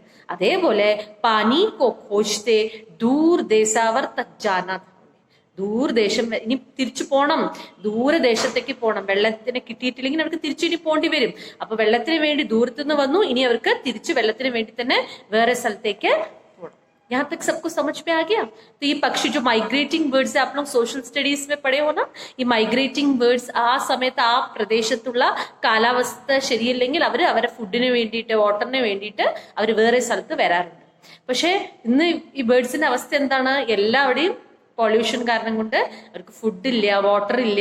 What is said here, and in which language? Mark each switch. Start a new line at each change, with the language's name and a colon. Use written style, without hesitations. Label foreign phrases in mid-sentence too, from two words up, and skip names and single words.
Hindi: അതേപോലെ पानी को खोजते दूरदेशावर तक जाना.
Malayalam: ദൂരദേശം, ഇനി തിരിച്ചു പോണം, ദൂരദേശത്തേക്ക് പോണം. വെള്ളത്തിന് കിട്ടിയിട്ടില്ലെങ്കിൽ അവർക്ക് തിരിച്ചു ഇനി പോണ്ടി വരും. അപ്പൊ വെള്ളത്തിന് വേണ്ടി ദൂരത്തുനിന്ന് വന്നു, ഇനി അവർക്ക് തിരിച്ചു വെള്ളത്തിന് വേണ്ടി തന്നെ വേറെ സ്ഥലത്തേക്ക് പോകണം.
Hindi: यहाँ तक सबको समझ में आ गया? तो ये पक्षी जो
English: migrating birds
Hindi: आप लोग
English: social studies
Hindi: में पढ़े हो ना,
Malayalam: ഈ
English: migrating birds
Malayalam: ആ സമയത്ത് ആ പ്രദേശത്തുള്ള കാലാവസ്ഥ ശരിയല്ലെങ്കിൽ അവരെ ഫുഡിന് വേണ്ടിയിട്ട് വാട്ടറിന് വേണ്ടിയിട്ട് അവർ വേറെ സ്ഥലത്ത് വരാറുണ്ട്. പക്ഷെ ഇന്ന് ഈ ബേർഡ്സിന്റെ അവസ്ഥ എന്താണ്? എല്ലാവിടെയും പൊല്യൂഷൻ കാരണം കൊണ്ട് അവർക്ക് ഫുഡ് ഇല്ല, വാട്ടർ ഇല്ല.